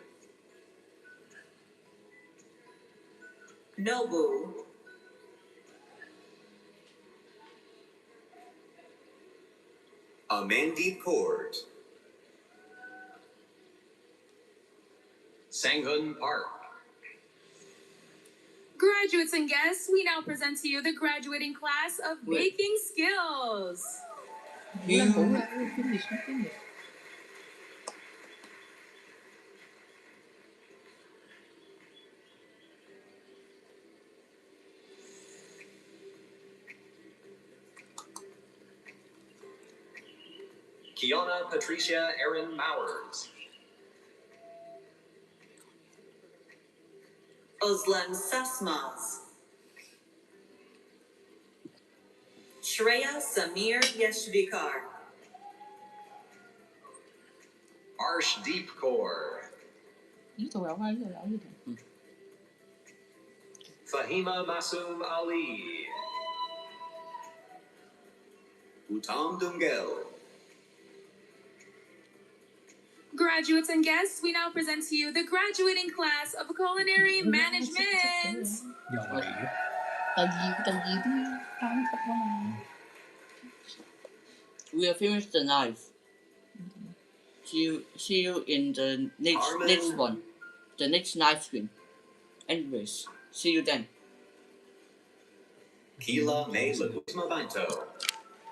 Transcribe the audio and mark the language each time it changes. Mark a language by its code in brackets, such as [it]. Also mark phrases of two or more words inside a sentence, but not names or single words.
[en] Nobu. Amandeep Court. Sanghun Park. Graduates and guests, we now present to you the graduating class of baking skills. [yue] 好啦好啦 ， [en] finish。 Kiana Patricia Erin Mowers. Özlem Sasmaz. Shreya Samir Yeshvikar. Arshdeep Kaur. [yue] 呢度有啊，呢度有呢度。 [en] Fahima Masoom Ali. Uttam Dungel. Graduates and guests, we now present to you the graduating class of culinary management. [yue] 又嚟嘅。第二啲班級啊嘛。 [en] We have finished the knife. See you in the next one, the next knife stream. Anyways, see you then. Kila May Lagumabanto.